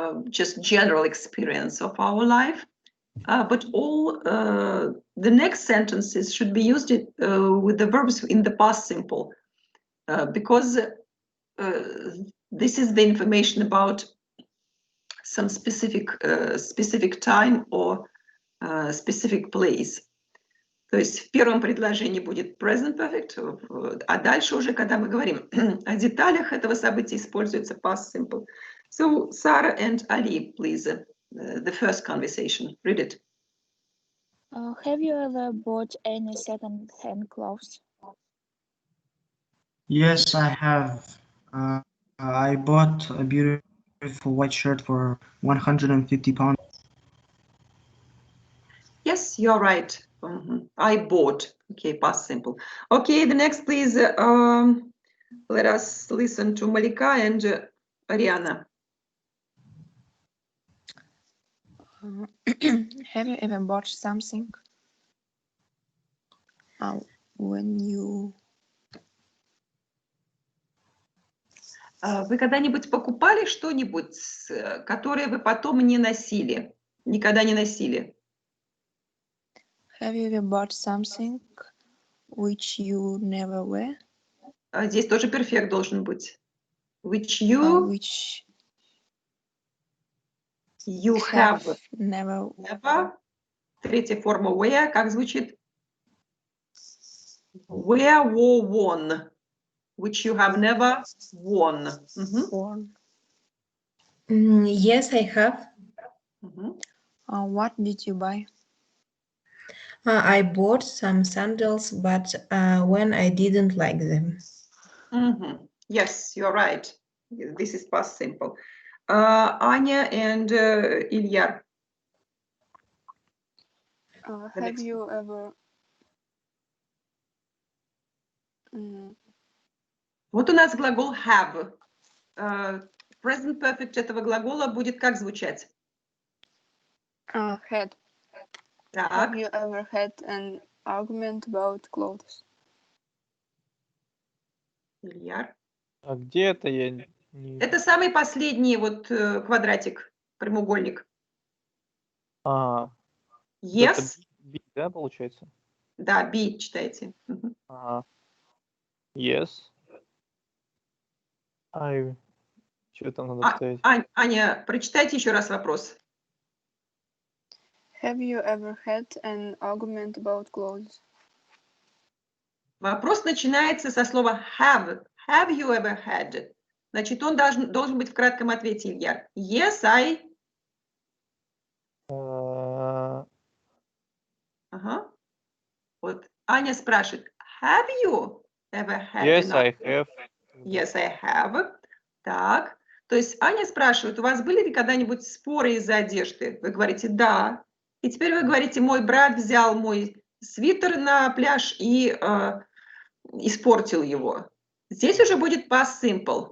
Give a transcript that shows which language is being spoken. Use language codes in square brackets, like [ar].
[en] just general experience of our life, but all the next sentences should be used with the verbs in the past simple, because this is the information about some specific time or specific place. [ru] То есть в первом предложении будет present perfect, а дальше уже, когда мы говорим о деталях этого события, используется past simple. [en] So, Sarah and Ali, please, the first conversation. Read it. Have you ever bought any second-hand clothes? Yes, I have. I bought a beautiful white shirt for 150 pounds. Yes, you're right. I bought. Okay, past simple. Okay, the next, please. Let us listen to Malika and Ariana. Have you ever bought something when you... [ru] Вы когда-нибудь покупали что-нибудь, которое вы потом не носили? Никогда не носили? [en] Have you ever bought something which you never wear? [ru] Здесь тоже перфект должен быть. [en] Which you have never. [ru] Третья форма wear. Как звучит? [en] Wear, wore, worn. Which you have never worn. Worn. Yes, I have. What did you buy? I bought some sandals, but when I didn't like them. Yes, you're right. This is past simple. Anya and Ilya. Have you ever... [ru] Вот у нас глагол have. Present perfect этого глагола будет как звучать? [en] Had. [ru] Так. [en] Have you ever had an argument about clothes? [ru] Илья. А где это я? Это самый последний вот квадратик, прямоугольник. [en] Yes. [ru] Это B, да, получается? Да, B читайте. [en] Yes. [ru] Что там надо ставить? Аня, прочитайте еще раз вопрос. [en] Have you ever had an argument about clothes? [ru] Вопрос начинается со слова have. [en] Have you ever had? [ru] Значит, он должен быть в кратком ответе, Илья. [en] Yes, I... [ru] Ага. Вот Аня спрашивает, [en] have you ever had? Yes, I have. Yes, I have. [ru] Так. То есть Аня спрашивает, у вас были ли когда-нибудь споры из-за одежды? Вы говорите, да. И теперь вы говорите, мой брат взял мой свитер на пляж и испортил его. Здесь уже будет past simple.